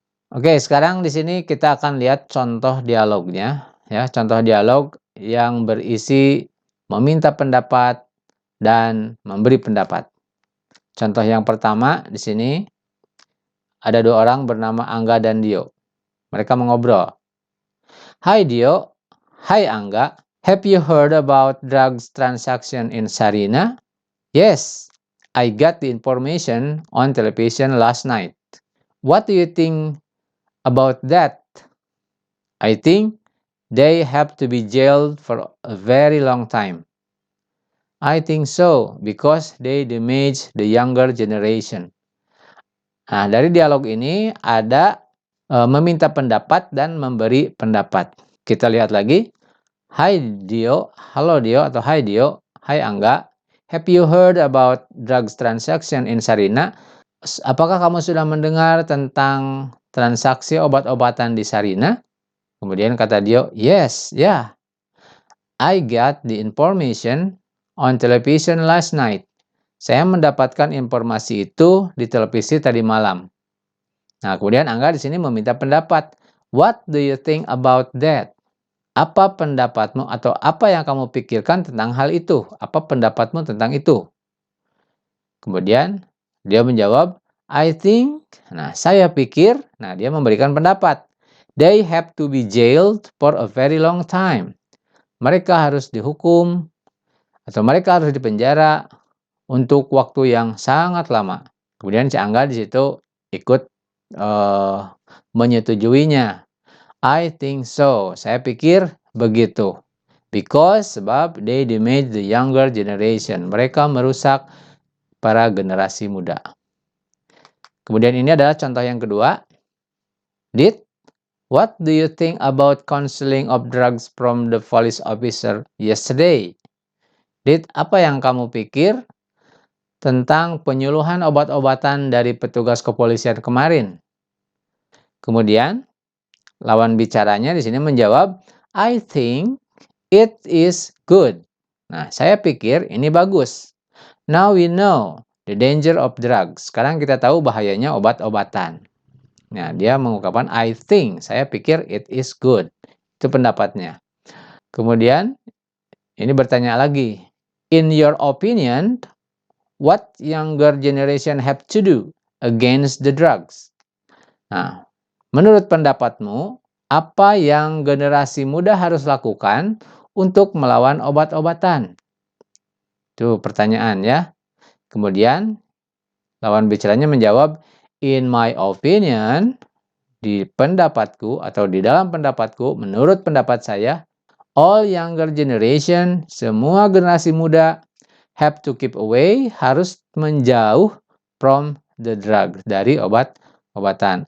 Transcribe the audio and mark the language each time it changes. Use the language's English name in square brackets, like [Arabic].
[Indonesian] Oke, sekarang di sini kita akan lihat contoh dialognya, ya, contoh dialog yang berisi meminta pendapat dan memberi pendapat. Contoh yang pertama di sini ada dua orang bernama Angga dan Dio. Mereka mengobrol. [English] Hai Dio, hai Angga, have you heard about drugs transaction in Sarina? Yes, I got the information on television last night. What do you think about that? I think they have to be jailed for a very long time. I think so, because they damage the younger generation. [Indonesian] Nah, dari dialog ini ada meminta pendapat dan memberi pendapat. Kita lihat lagi. Hai Dio, halo Dio atau hai Dio, hai Angga. [English] Have you heard about drugs transaction in Sarina? [Indonesian] Apakah kamu sudah mendengar tentang transaksi obat-obatan di Sarina? Kemudian kata Dio, [English] yes, yeah. I got the information on television last night. [Indonesian] Saya mendapatkan informasi itu di televisi tadi malam. Nah, kemudian Angga di sini meminta pendapat. [English] What do you think about that? [Indonesian] Apa pendapatmu atau apa yang kamu pikirkan tentang hal itu? Apa pendapatmu tentang itu? Kemudian dia menjawab, [English] I think, [Indonesian] nah saya pikir, nah dia memberikan pendapat. [English] They have to be jailed for a very long time. [Indonesian] Mereka harus dihukum atau mereka harus dipenjara untuk waktu yang sangat lama. Kemudian si Angga di situ ikut menyetujuinya. [English] I think so. [Indonesian] Saya pikir begitu. [English] Because, [Indonesian] sebab [English] they damage the younger generation. [Indonesian] Mereka merusak para generasi muda. Kemudian ini adalah contoh yang kedua. [English] Did, what do you think about counseling of drugs from the police officer yesterday? [Indonesian] Did, apa yang kamu pikir tentang penyuluhan obat-obatan dari petugas kepolisian kemarin? Kemudian, lawan bicaranya di sini menjawab, [English] I think it is good. [Indonesian] Nah, saya pikir ini bagus. [English] Now we know the danger of drugs. [Indonesian] Sekarang kita tahu bahayanya obat-obatan. Nah, dia mengungkapkan [English] I think, [Indonesian] saya pikir [English] it is good. [Indonesian] Itu pendapatnya. Kemudian, ini bertanya lagi. [English] In your opinion, what younger generation have to do against the drugs? [Indonesian] Nah, menurut pendapatmu, apa yang generasi muda harus lakukan untuk melawan obat-obatan? Itu pertanyaan ya. Kemudian lawan bicaranya menjawab, [English] in my opinion, [Indonesian] di pendapatku atau di dalam pendapatku, menurut pendapat saya, [English] all younger generation, [Indonesian] semua generasi muda, [English] have to keep away, [Indonesian] harus menjauh [English] from the drug, [Indonesian] dari obat-obatan.